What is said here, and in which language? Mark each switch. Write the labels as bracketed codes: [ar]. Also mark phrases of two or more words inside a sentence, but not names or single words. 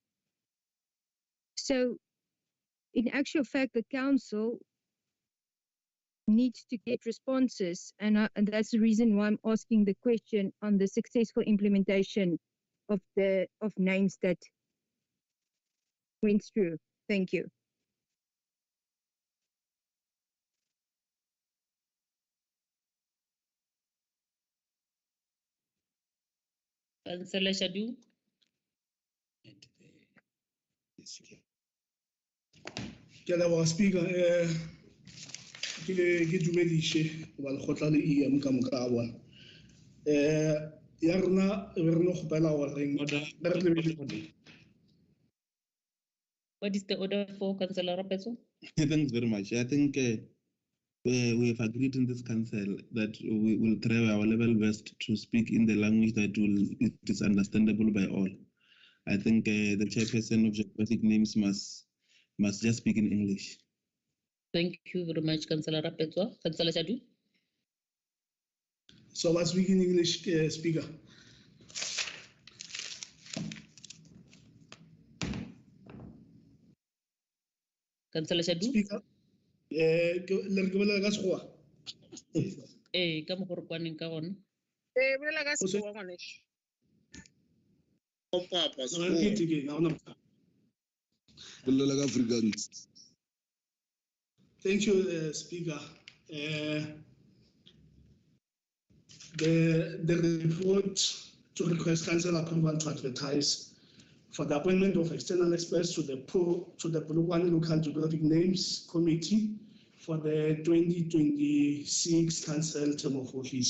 [en] So in actual fact, the council needs to get responses, and that's the reason why I'm asking the question on the successful implementation of names that went through. Thank you. Councillor Shadu. [nso] Ke leboga Speaker, ke dumedishe ba lekgotla le EM ka moka a bona. Ya rena re no kgopela gore [en] What is the order for Councillor Rapeso? Thanks very much. I think we have agreed in this council that we will try our level best to speak in the language that it is understandable by all. I think the chairperson of geographic names must just speak in English. Thank you very much, Councillor Rapeso. Councillor Shadu. So I speak in English, Speaker. Councillor Shadu. Speaker, [nso] le re bolela ka sekgowa. Ka mogorokwaneng ka gone. Bolela ka sekgowa ngwaneso. [en] Papa, thank you, Speaker. The report to request council approval to advertise for the appointment of external experts to the Polokwane Local Geographic Names Committee for the 2026 council term of office.